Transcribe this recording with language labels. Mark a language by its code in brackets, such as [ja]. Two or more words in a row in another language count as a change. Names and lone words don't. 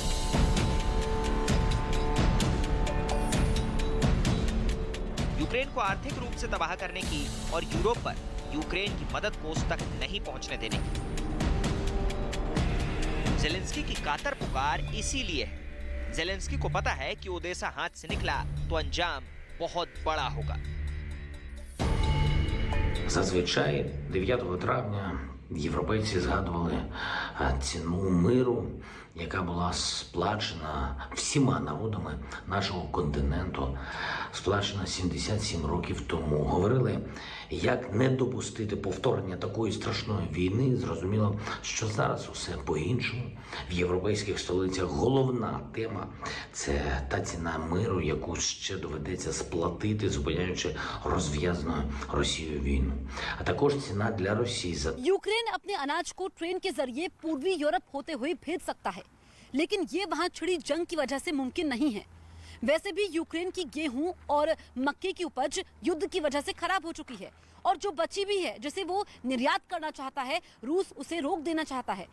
[hi] यूक्रेन को आर्थिक रूप से तबाह करने की और यूरोप पर यूक्रेन की मदद पोस्ट तक नहीं पहुंचने देने की। जेलेंस्की की कातर पुकार इसीलिए है। जेलेंस्की को पता है कि ओडेसा हाथ से निकला तो अंजाम बहुत बड़ा होगा। [uk] Зазвичай 9 травня європейці згадували ціну миру, яка була сплачена всіма народами нашого континенту, сплачена 77 років тому. Говорили, як не допустити повторення такої страшної війни. Зрозуміло, що зараз усе по-іншому. В європейських столицях головна тема – це та ціна миру, яку ще доведеться сплатити, зупиняючи розв'язану Росією війну. А також ціна для Росії за [hi] यूक्रेन अपने अनाज को ट्रेन के जरिए पूर्वी यूरोप होते हुए भेज सकता है, लेकिन ये वहां छिड़ी जंग की वजह से मुमकिन नहीं है। वैसे भी यूक्रेन की गेहूं और मक्के की उपज युद्ध की वजह से खराब हो चुकी है और जो बची भी है जिसे वो निर्यात करना चाहता है, रूस उसे रोक देना चाहता है।